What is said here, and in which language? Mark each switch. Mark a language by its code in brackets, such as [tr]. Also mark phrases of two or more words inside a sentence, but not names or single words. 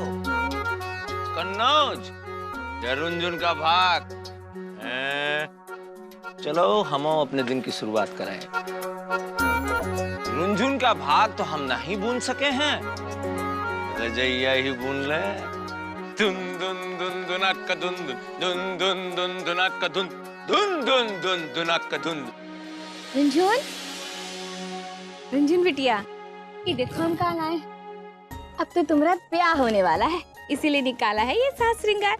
[hi] कन्नौज या रुंझुन का भाग? चलो हम अपने दिन की शुरुआत कराएं। रुंझुन का भाग तो हम नहीं बुन सके हैं, रजैया ही बुन ले। दुन दुन दुन दुनक दुन दुन दुन दुन दुनक दुन दुन दुन दुन दुनक दुन। रुंझुन, रुंझुन बिटिया, ये देखो हम कहाँ आए। अब तो तुम्हारा ब्याह होने वाला है, इसीलिए निकाला है ये साज श्रृंगार।